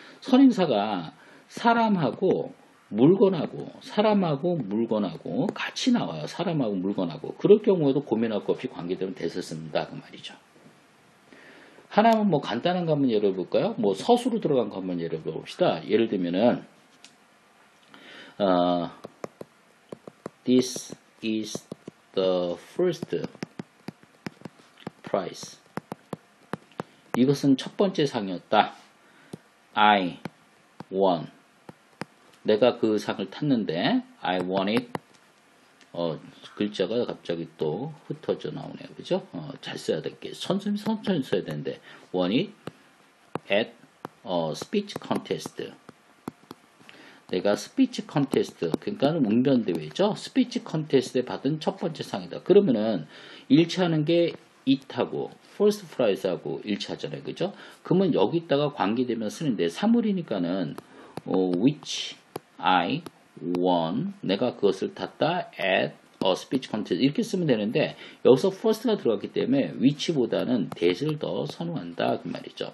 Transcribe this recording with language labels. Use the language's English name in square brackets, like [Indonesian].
[Korean] 선행사가 사람하고 물건하고 같이 나와요. 사람하고 물건하고. 그럴 경우에도 고민할 거 없이 관계대명사 that을 씁니다 그 말이죠. 하나만 뭐 간단한 거 한번 예를 볼까요? 뭐 서술로 들어간 거 한번 예를 봅시다. 예를 들면은 [English] This is the first prize. [Korean] 이것은 첫 번째 상이었다. [English] I won. [Korean] 내가 그 상을 탔는데 [English] I won it. [Korean] 글자가 갑자기 또 흩어져 나오네요. 그죠? 잘 써야 될게. 천천히 써야 되는데 [English] won it at a speech contest. [Korean] 내가 스피치 컨테스트, 그러니까 웅변대회죠. 스피치 컨테스트에 받은 첫 번째 상이다. 그러면은 1차 하는 게 it하고 first prize하고 1차 하잖아요. 그죠? 그러면 여기다가 관계되면 쓰는데 사물이니까는 [English] which I won, [Korean] 내가 그것을 탔다 [English] at a speech contest [Korean] 이렇게 쓰면 되는데 여기서 first가 들어갔기 때문에 which보다는 that을 더 선호한다 그 말이죠.